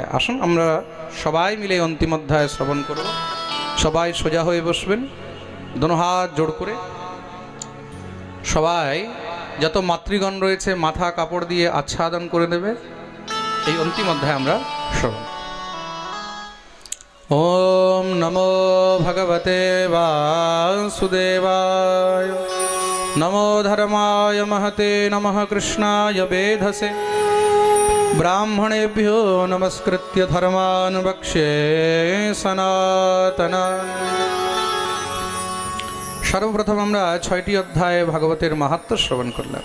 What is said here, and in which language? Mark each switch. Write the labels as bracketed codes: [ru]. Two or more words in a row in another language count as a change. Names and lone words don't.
[bn] আসুন আমরা সবাই মিলে অন্তিম অধ্যায় শ্রবণ করব। সবাই সোজা হয়ে বসবেন, দোনো হাত জোড় করে। সবাই যত মাতৃগণ রয়েছে মাথা কাপড় দিয়ে আচ্ছাদন করে দেবে। এই অন্তিম অধ্যায় আমরা শ্রবণ। [sa] ওম নমো ভগবতে বাসুদেবায়, নমো ধর্মায় মহতে, নমঃ কৃষ্ণায় বেধসে, ব্রাহ্মণেভ্यो নমস্কৃত্য ধর্মাन् বক্ষ্যে সনাতনাन्। [bn] সর্বপ্রথম আমরা 6টি অধ্যায়ে ভাগবতের মাহাত্ম্য শ্রবণ করলাম।